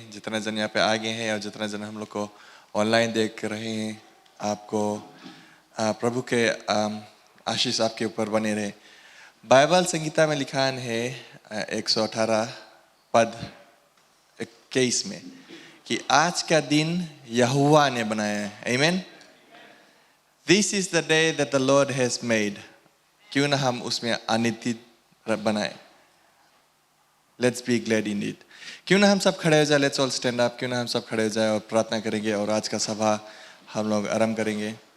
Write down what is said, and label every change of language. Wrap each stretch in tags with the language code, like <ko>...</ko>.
<hi>जितना जन यहाँ पे आ गए हैं और जितना जन हम लोग को ऑनलाइन देख रहे हैं, आपको प्रभु के आशीष आपके ऊपर बने रहे। बाइबल संगीता में लिखा है 118 पद 21 में कि आज का दिन यहोवा ने बनाया है। आमीन।</hi> <en>This is the day that the Lord has made.</en> <hi>क्यों ना हम उसमें आनंदित बनाए।</hi> <en>Let's be glad in it.</en> <hi>क्यों ना हम सब खड़े हो जाए।</hi> <en>Let's all stand up.</en> <hi>क्यों ना हम सब खड़े हो जाए और प्रार्थना करेंगे और आज का सभा हम लोग आरंभ करेंगे।</hi>